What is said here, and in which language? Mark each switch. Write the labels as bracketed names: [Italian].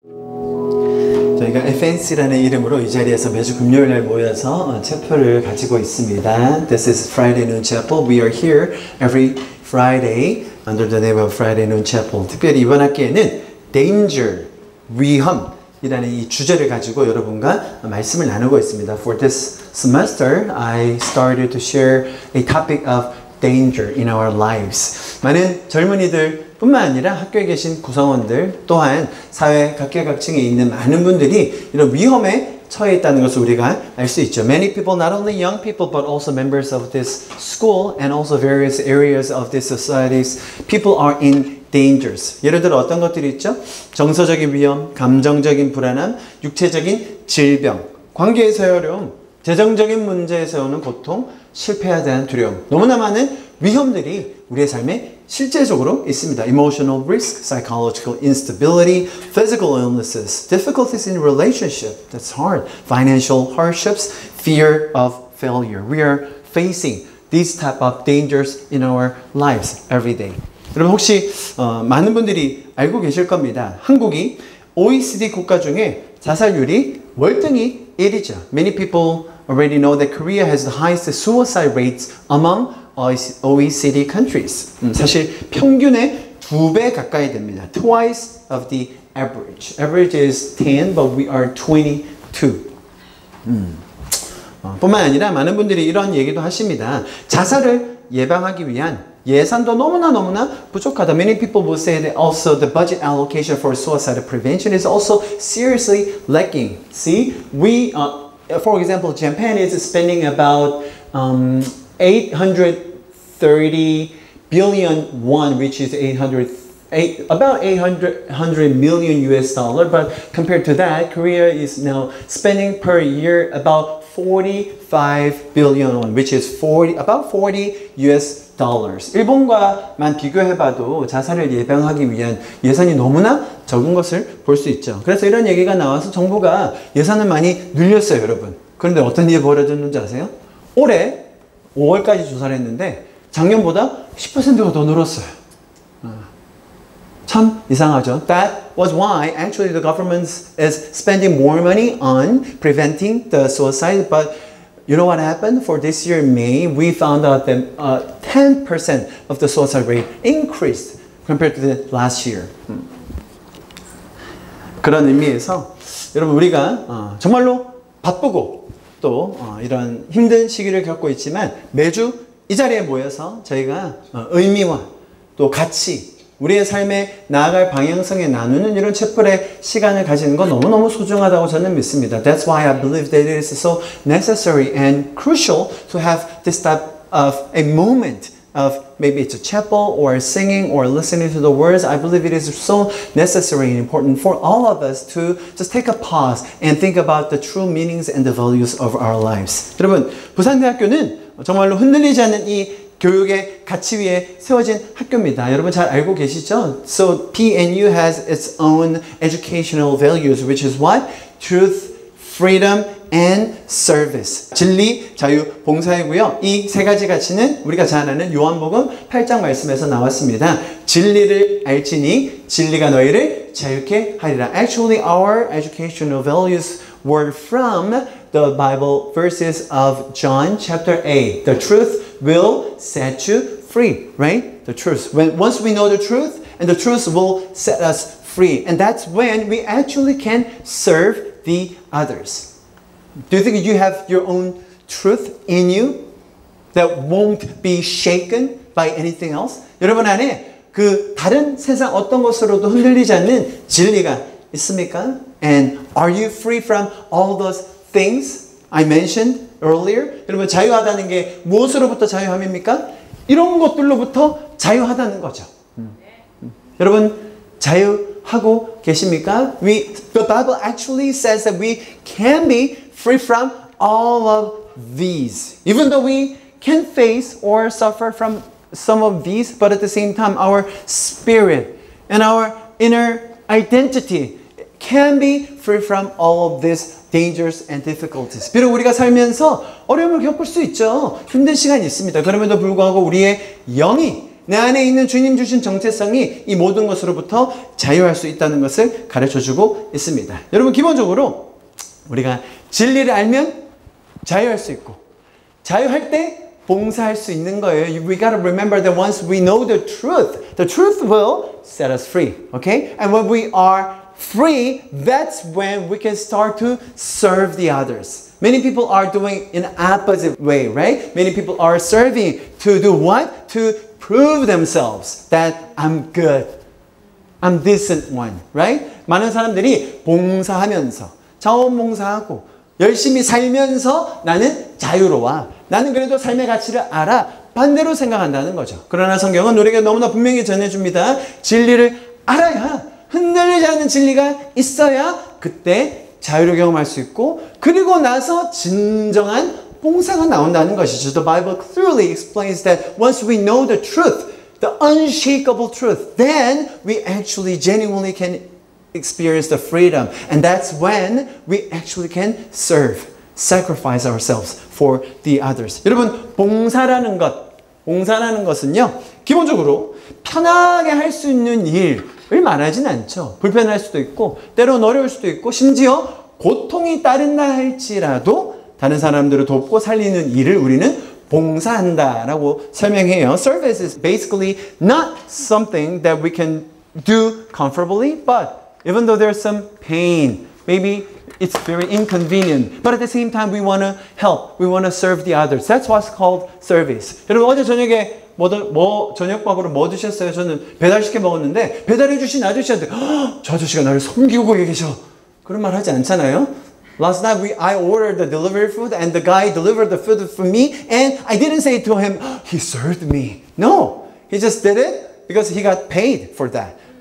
[Korean] 저희가 FNC라는 이름으로 이 자리에서 매주 금요일에 모여서 체표를 가지고 있습니다. [English] This is Friday Noon Chapel. We are here every Friday under the name of Friday Noon Chapel. [Korean] 특별히 이번 학기에는 Danger, 위험이라는 이 주제를 가지고 여러분과 말씀을 나누고 있습니다. [English] For this semester, I started to share a topic of danger in our lives. [Korean] 많은 젊은이들 뿐만 아니라 학교에 계신 구성원들 또한 사회 각계각층에 있는 많은 분들이 이런 위험에 처해 있다는 것을 우리가 알 수 있죠. [English] Many people, not only young people, but also members of this school and also various areas of this societies, people are in dangers. [Korean] 예를 들어 어떤 것들이 있죠? 정서적인 위험, 감정적인 불안함, 육체적인 질병, 관계에서의 어려움, 재정적인 문제에서 오는 고통, 실패에 대한 두려움. 너무나 많은 위험들이 우리의 삶에 실제적으로 있습니다. [English] Emotional risk, psychological instability, physical illnesses, difficulties in relationship, that's hard, financial hardships, fear of failure. We are facing these type of dangers in our lives every day. [Korean] 여러분 혹시 많은 분들이 알고 계실 겁니다. 한국이 OECD 국가 중에 자살률이 월등히 1위죠. [English] Many people already know that Korea has the highest suicide rates among OECD countries. [Korean] 사실 평균의 2배 가까이 됩니다. [English] Twice of the average. Average is 10, but we are 22. [Korean] 뿐만 아니라 많은 분들이 이런 얘기도 하십니다. 자살을 예방하기 위한 예산도 너무나 부족하다. [English] Many people will say that also the budget allocation for suicide prevention is also seriously lacking. See, we, for example, Japan is spending about 830 billion won, which is about 800 million US dollar. But compared to that, Korea is now spending per year about 45 billion won, which is about 40 US dollars. [Korean] 일본과만 비교해봐도 자살을 예방하기 위한 예산이 너무나 적은 것을 볼 수 있죠. 그래서 이런 얘기가 나와서 정부가 예산을 많이 늘렸어요, 여러분. 그런데 어떤 일이 벌어졌는지 아세요? 올해 5월까지 조사를 했는데 작년보다 10%가 더 늘었어요. 참 이상하죠. [English] That was why actually the government is spending more money on preventing the suicide. But you know what happened? For this year in May, we found out that 10% of the suicide rate increased compared to the last year. [Korean] 그런 의미에서 여러분 우리가 정말로 바쁘고 또 이런 힘든 시기를 겪고 있지만 매주 이 자리에 모여서 저희가 의미와 또 가치, 우리의 삶에 나아갈 방향성에 나누는 이런 채플의 시간을 가지는 건 너무너무 소중하다고 저는 믿습니다. [English] That's why I believe that it is so necessary and crucial to have this type of a moment of maybe it's a chapel or singing or listening to the words. I believe it is so necessary and important for all of us to just take a pause and think about the true meanings and the values of our lives. [Korean] 여러분, 부산대학교는 정말로 흔들리지 않는 이 교육의 가치 위에 세워진 학교입니다. 여러분 잘 알고 계시죠? [English] So PNU has its own educational values, which is what? Truth, freedom, and service. [Korean] 진리, 자유, 봉사이고요. 이 세 가지 가치는 우리가 잘 아는 요한복음 8장 말씀에서 나왔습니다. 진리를 알지니 진리가 너희를 자유케 하리라. [English] Actually, our educational values were from the Bible verses of John chapter 8. The truth will set you free, right? The truth. Once we know the truth, and the truth will set us free. And that's when we actually can serve the others. Do you think you have your own truth in you that won't be shaken by anything else? [Korean] 여러분 안에 그 다른 세상 어떤 것으로도 흔들리지 않는 진리가 있습니까? [English] And are you free from all those things I mentioned earlier? [Korean] 여러분 자유하다는 게 무엇으로부터 자유함입니까? 이런 것들로부터 자유하다는 거죠. 여러분 자유하고 계십니까? [English] The Bible actually says that we can be free from all of these. Even though we can face or suffer from some of these, but at the same time our spirit and our inner identity can be free from all of these dangers and difficulties. [Korean] 비록 우리가 살면서 어려움을 겪을 수 있죠. 힘든 시간이 있습니다. 그럼에도 불구하고 우리의 영이 내 안에 있는 주님 주신 정체성이 이 모든 것으로부터 자유할 수 있다는 것을 가르쳐주고 있습니다. 여러분 기본적으로 우리가 진리를 알면 자유할 수 있고 자유할 때 봉사할 수 있는 거예요. [English] We gotta remember that once we know the truth will set us free. Okay? And when we are free, that's when we can start to serve the others. Many people are doing in opposite way, right? Many people are serving to do what? To prove themselves that I'm good. I'm decent one, right? [Korean] 많은 사람들이 봉사하면서 자원봉사하고 열심히 살면서 나는 자유로워. 나는 그래도 삶의 가치를 알아. 반대로 생각한다는 거죠. 그러나 성경은 우리에게 너무나 분명히 전해줍니다. 진리를 알아야 흔들리지 않는 진리가 있어야 그때 자유를 경험할 수 있고 그리고 나서 진정한 봉사가 나온다는 것이죠. [English] The Bible clearly explains that once we know the truth, the unshakable truth, then we actually genuinely can experience the freedom. And that's when we actually can serve, sacrifice ourselves for the others. [Korean] 여러분, 봉사라는 것은요, 기본적으로 편하게 할 수 있는 일을 말하진 않죠. 불편할 수도 있고, 때로는 어려울 수도 있고, 심지어 고통이 따른다 할지라도 다른 사람들을 돕고 살리는 일을 우리는 봉사한다라고 설명해요. [English] Service is basically not something that we can do comfortably, but even though there's some pain, maybe it's very inconvenient, but at the same time we want to help, we want to serve the others. That's what's called service. [Korean] 여러분 어제 저녁에 저녁밥으로 뭐 드셨어요? 저는 배달시켜 먹었는데 배달해 주신 아저씨한테 저 아저씨가 나를 섬기고 계셔. 그런 말 하지 않잖아요. [English] Last night I ordered the delivery food and the guy delivered the food for me and I didn't say to him, he served me. No, he just did it because he got paid for that.